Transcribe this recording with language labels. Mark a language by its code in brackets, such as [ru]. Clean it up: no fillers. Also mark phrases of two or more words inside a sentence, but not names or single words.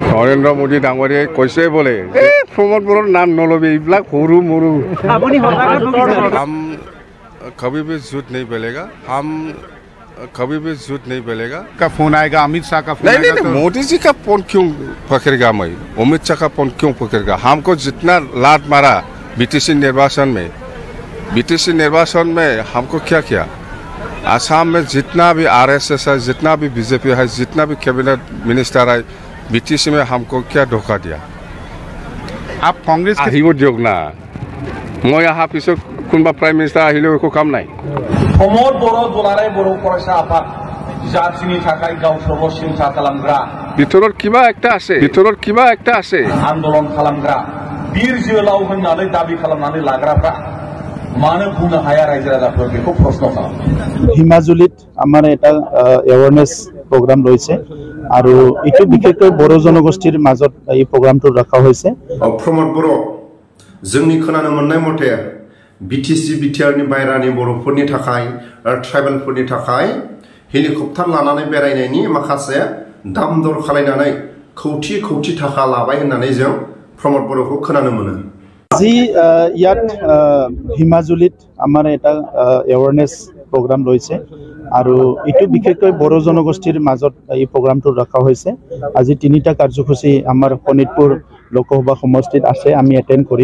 [as] নৰেন্দ্ৰ মোদী ডাঙৰীয়াই কৈছে বোলে প্ৰমোদ বড়োৰ নাম নলবি এইবিলাক সৰু মৰু [hi] हम कभी भी झूठ नहीं बोलेगा हम कभी भी झूठ नहीं बोलेगा का फोन आएगा अमित शाह का फोन नहीं नहीं मोदी जी का फोन क्यों पकड़ेगा मैं अमित शाह का फोन क्यों पकड़ेगा हमको जितना लात मारा बीटीसी निर्वाचन में हमको क्या किया आसाम में जितना भी आरएसएस है जितना भी बीजेपी है जितना भी [en] cabinet minister [hi] है बीटीसी में हमको क्या धोखा दिया आप कांग्रेस के [as] দিয়ক না [hi] मैं यहाँ पीछे [as] কোনবা প্ৰাইম মিনিষ্টাৰ আহিলেও একো কাম নাই [brx] प्रमोद बड़ो दुलाराय बड़ो फरायसा आफाद जातिनि थाखाय गाव सर्वसिंसा खालामग्रा [as] ভিতৰত কিবা একটা আছে [brx] आन्दोलन खालामग्रा बीर जोहोलाव होननानै दाबि खालामनानै लाग्राफ्रा मानो बुंनो हाया रायजो राजाफोर बेखौ प्रश्न खालामो [as] হিমাজুলিত আমাৰ এটা [en] awareness program [as] লৈছে আৰু এইটো বিশেষকৈ বড়ো জনগোষ্ঠীৰ মাজত এই প্ৰগ্ৰামটো ৰখা হৈছে [brx] प्रमोद बड़ो जोंनि खोनानो मोननाय मथे बीटीसी बिटिआरनि बायरानि बर'फोरनि थाखाय ट्राइबेलफोरनि थाखाय हेलिकप्टार लानानै बेरायनायनि माखासे दाम दर खालायनानै खौथि थाखा लाबाय होननानै जों प्रमोद बड़ोखौ खोनानो मोनो [as] আজি ইয়াত হিমাজুলিত আমাৰ এটা [en] awareness program [as] লৈছে আৰু এইটো বিশেষকৈ বড়ো জনগোষ্ঠীৰ মাজত এই প্ৰগ্ৰামটো ৰখা হৈছে আজি তিনিটা কাৰ্যসূচী আমাৰ শোণিতপুৰ লোকসভা সমষ্টিত আছে আমি এটেন্ড কৰিম